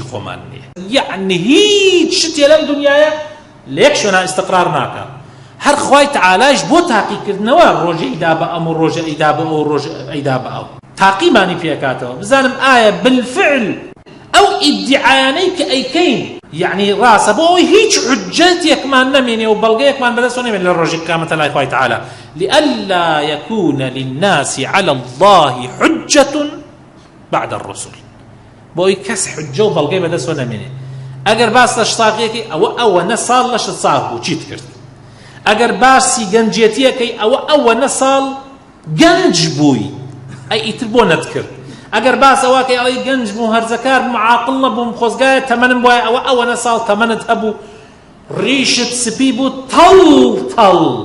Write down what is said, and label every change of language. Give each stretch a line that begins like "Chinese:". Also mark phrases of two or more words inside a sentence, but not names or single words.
Central Kurdish: خۆمان نییە یعنی هیچ شتێ لەم دنیایە لە یەک شوێنە ئیستقرار ناکە هەر خوای تەعالاش بۆ تاقیکردنەوە ڕۆژە ئیدا بە ئەم و ڕۆژە ئیدا بە ئەو ڕۆژە ئیدا بە ئەو تاقیمانی پێکاتەوە بزانم ئایا بالفعل ئەو ئیدعایانەی کە ئەیکەین یعنی ڕاستە بۆ ئەوەی هیچ حجەتێکمان نەمێنێ و بەڵگەیەکمان بەدەست نەمێنێ لە ڕۆژی قیامەتە لای خوای تەعالا لئلا
Arabic: يكون للناس على الله حجة بعد الرسل
Central Kurdish: بۆ ئەوەی کەس حجە و بەڵگەی بەدەست نەمێنێ ئەگەر باس لە شتاقیەکەی ئەوە نە ساڵ لە شت ساڵ بوو چیت کرد ئەگەر باسی گەنجێتیەکەی ئەوە نە ساڵ گەنج بووی ئەی ئیتر بۆ نەتکرد ئەگەر باس ئەوەکەی ئەڵی گەنج بوو هەرزەکار معاقڵ نەبووم خۆزگایە تەمەنم وایە ئەوە نە ساڵ تەمەنت هەبوو ڕیشت سپی بوو تەڵ